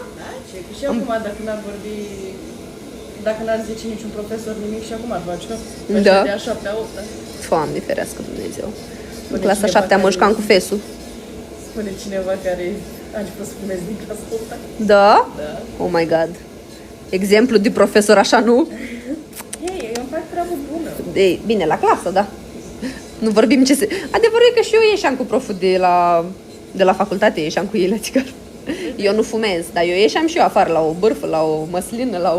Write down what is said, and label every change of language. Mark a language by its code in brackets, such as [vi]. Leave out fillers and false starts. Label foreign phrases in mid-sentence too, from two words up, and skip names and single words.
[ro] Da, ce? Și acum, dacă n-ar vorbi, dacă n-ar zice niciun profesor nimic, și acum ar face. Da. De a 7-a, 8-a. Doamne, ferească Dumnezeu. În clasa 7 am mășcam cu fesul. Spune cineva care a început să fumezi din clasa 8-a. Da? Da. [en] Oh my god. [ro] Exemplu de profesor așa, nu? Hei, eu îmi fac treabă bună. Bine, la clasă, da. Nu vorbim ce se... Adevărul e că și eu ieșeam cu proful de la facultate, ieșeam cu ei la țigară. Eu nu fumez, dar eu ieșeam și eu afară la o bârfă, la o măslină, la o...